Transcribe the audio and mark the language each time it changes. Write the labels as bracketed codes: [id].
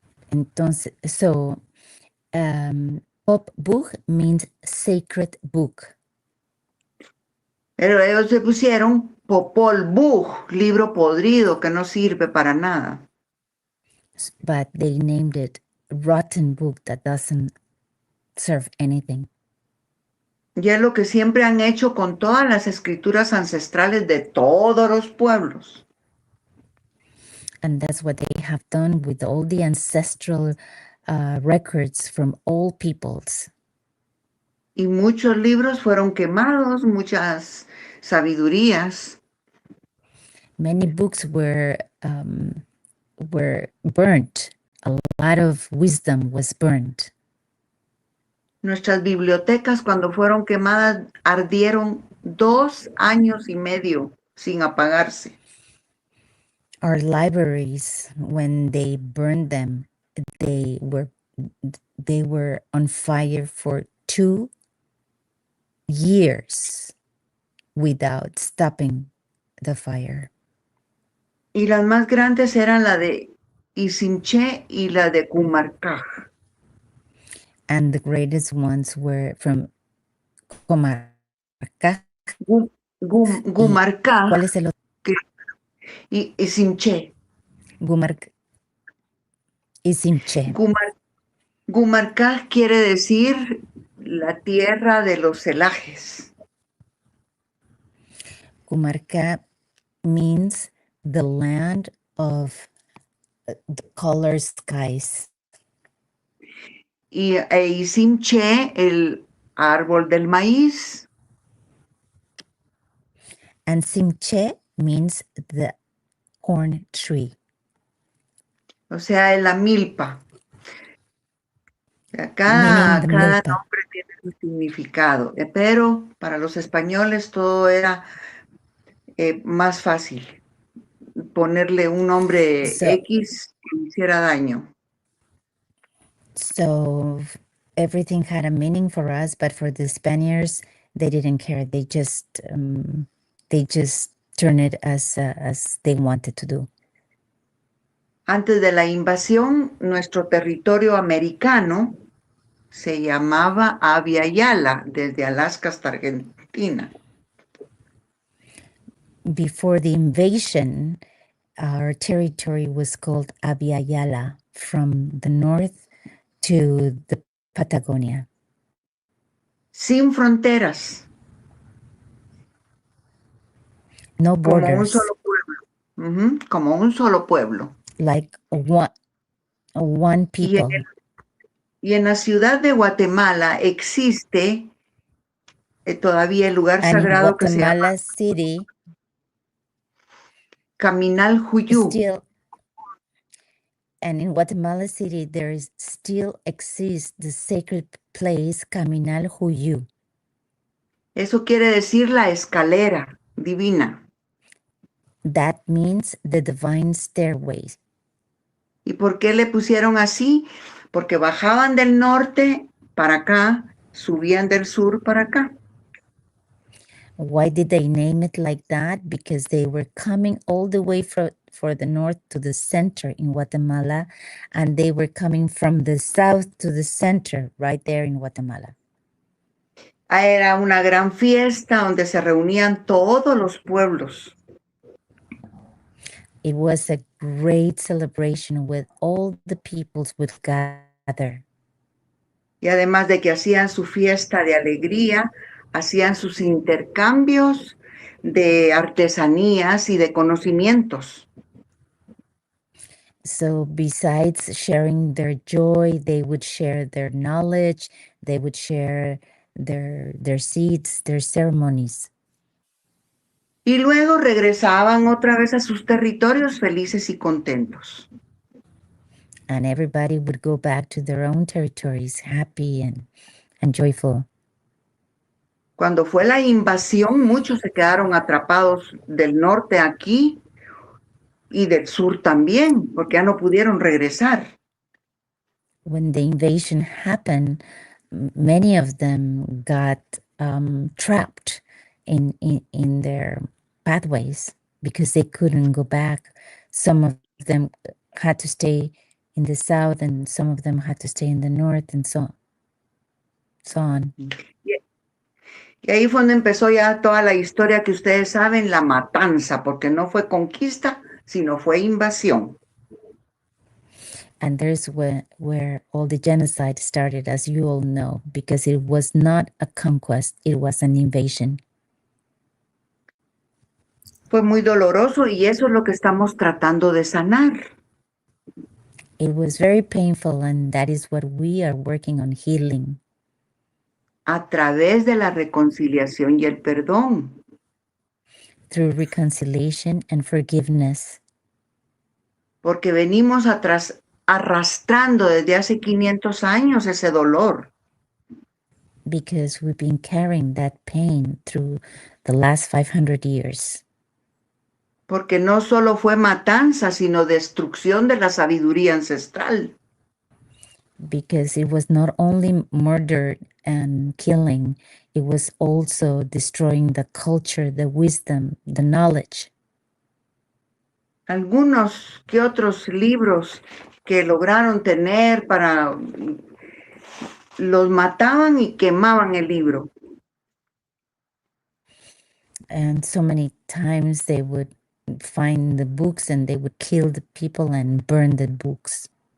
[es] Entonces, [en] so pop book means sacred book. [es] Pero ellos se pusieron popol vuh, libro podrido que no sirve para nada. [en] But they named it rotten book that doesn't serve anything. [es] Y es lo que siempre han hecho con todas las escrituras ancestrales de todos los pueblos. [en] And that's what they have done with all the ancestral records from all peoples. [es] Y muchos libros fueron quemados, muchas sabidurías. [en] Many books were burnt. A lot of wisdom was burnt. [es] Nuestras bibliotecas, cuando fueron quemadas, ardieron 2 años y medio sin apagarse. [en] Our libraries, when they burned them, they were on fire for 2 years without stopping the fire. [es] Y las más grandes eran la de Isimché y la de Cumarcaj. [en] And the greatest ones were from Comarca. [es] Gumarcaj ¿Cuál es el otro? y Isimché. Isimché. Gumarcaj quiere decir la tierra de los celajes. [en] Comarca means the land of the color skies. [es] Y Isimché, el árbol del maíz. [en] And Simche means the corn tree. [es] O sea, es la milpa. Cada nombre tiene su significado, pero para los españoles todo era más fácil. Ponerle un nombre X que hiciera daño. [en] So everything had a meaning for us, but for the Spaniards, they didn't care. They just turned it as they wanted to do. [es] Antes de la invasión, nuestro territorio americano se llamaba Abya Yala, desde Alaska hasta Argentina. [en] Before the invasion, our territory was called Abya Yala, from the north to the Patagonia. [es] Sin fronteras. [en] No borders. [es] Como un solo pueblo. Como un solo pueblo. [en] Like one people. [es] Y en la ciudad de Guatemala existe todavía el lugar sagrado que se llama [en] City, [es] Caminal Juyú. [en] And in Guatemala City, there still exists the sacred place Caminal Juyú. [es] Eso quiere decir la escalera divina. [en] That means the divine stairway. [es] ¿Y por qué le pusieron así? Porque bajaban del norte para acá, subían del sur para acá. [en] Why did they name it like that? Because they were coming all the way for the north to the center in Guatemala, and they were coming from the south to the center right there in Guatemala. [es] Era una gran fiesta donde se reunían todos los pueblos. [en] It was a great celebration with all the peoples would gather. [es] Y además de que hacían su fiesta de alegría, hacían sus intercambios de artesanías y de conocimientos. [en] So besides sharing their joy, they would share their knowledge, they would share their seeds, their ceremonies. [es] Y luego regresaban otra vez a sus territorios felices y contentos. [en] And everybody would go back to their own territories, happy and joyful. [es] Cuando fue la invasión, muchos se quedaron atrapados del norte aquí y del sur también, porque ya no pudieron regresar. [en] When the invasion happened, many of them got trapped in their pathways because they couldn't go back. Some of them had to stay in the south and some of them had to stay in the north and so on. [es] Y ahí fue donde empezó ya toda la historia que ustedes saben, la matanza, porque no fue conquista, sino fue invasión. [en] And there's where all the genocide started, as you all know, because it was not a conquest, it was an invasion. [es] Fue muy doloroso y eso es lo que estamos tratando de sanar. [en] It was very painful, and that is what we are working on healing. [es] A través de la reconciliación y el perdón. [en] through reconciliation and forgiveness. [es] Porque venimos atrás arrastrando desde hace 500 años ese dolor. [en] Because we've been carrying that pain through the last 500 years. [es] Porque no solo fue matanza, sino destrucción de la sabiduría ancestral. [en] Because it was not only murder and killing, it was also destroying the culture, the wisdom, the knowledge. [es] Algunos que otros libros que lograron tener para los mataban y quemaban el libro. [en] And so many times they would find the books and they would kill the people and burn the books.